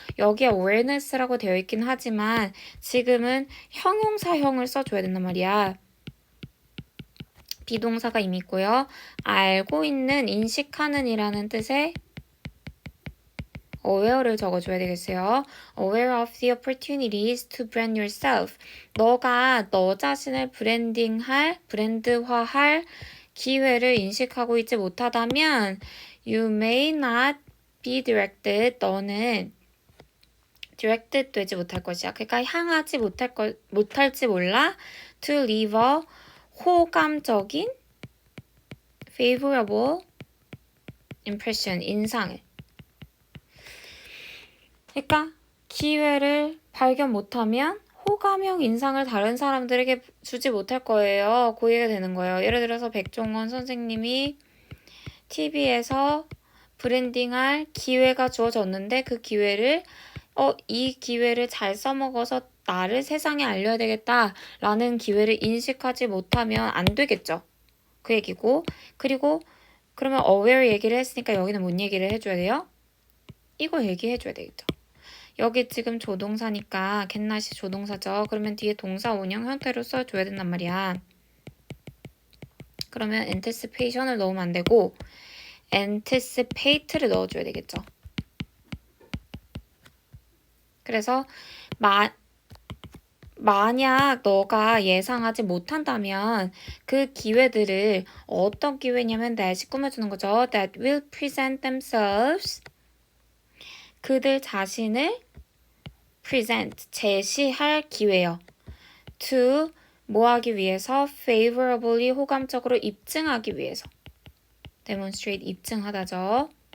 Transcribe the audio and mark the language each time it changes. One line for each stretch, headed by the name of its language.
Korean: 여기에 awareness라고 되어 있긴 하지만 지금은 형용사형을 써줘야 된단 말이야. 비동사가 이미 있고요. 알고 있는, 인식하는 이라는 뜻의 aware를 적어줘야 되겠어요.
English: aware of the opportunities to brand yourself.
Korean: 너가 너 자신을 브랜드화할 기회를 인식하고 있지 못하다면 you may not be directed. 너는 directed 되지 못할 것이야. 그러니까 향하지 못할지 몰라.
English: to leave a
Korean: 호감적인
English: favorable impression,
Korean: 인상을. 그러니까 기회를 발견 못하면 호감형 인상을 다른 사람들에게 주지 못할 거예요. 그 얘기가 되는 거예요. 예를 들어서 백종원 선생님이 TV에서 브랜딩할 기회가 주어졌는데 그 기회를 이 기회를 잘 써먹어서 나를 세상에 알려야 되겠다라는 기회를 인식하지 못하면 안 되겠죠. 그 얘기고. 그리고 그러면 aware 얘기를 했으니까 여기는 뭔 얘기를 해줘야 돼요? 이거 얘기해줘야 되겠죠. 여기 지금 조동사니까 getnot이 조동사죠. 그러면 뒤에 동사 원형 형태로 써줘야 된단 말이야. 그러면 anticipation을 넣으면 안 되고 anticipate를 넣어줘야 되겠죠. 그래서 만약 너가 예상하지 못한다면 그 기회들을 어떤 기회냐면 that이 꾸며주는 거죠.
English: that will present themselves.
Korean: 그들 자신을 present, 제시할 기회요. to 뭐 하기 위해서? favorably, 호감적으로 입증하기 위해서. demonstrate, 입증하다죠.